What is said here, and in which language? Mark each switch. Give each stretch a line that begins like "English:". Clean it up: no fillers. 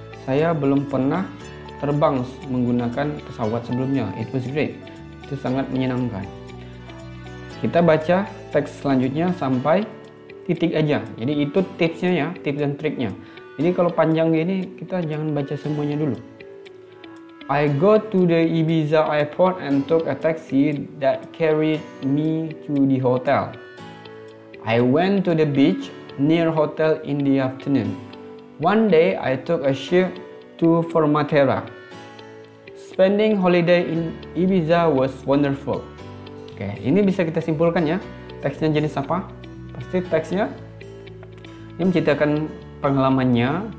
Indonesian: Saya belum pernah terbang menggunakan pesawat sebelumnya.
English: It was great.
Indonesian: Itu sangat menyenangkan. Kita baca teks selanjutnya sampai titik aja. Jadi itu tipsnya ya, tips dan triknya. Jadi kalau panjang gini kita jangan baca semuanya dulu.
English: I go to the Ibiza airport and took a taxi that carried me to the hotel. I went to the beach near hotel in the afternoon. One day I took a ship to Formentera. Spending holiday in Ibiza was wonderful.
Indonesian: Oke, ini bisa kita simpulkan ya. Teksnya jenis apa? Pasti teksnya ini menceritakan pengalamannya.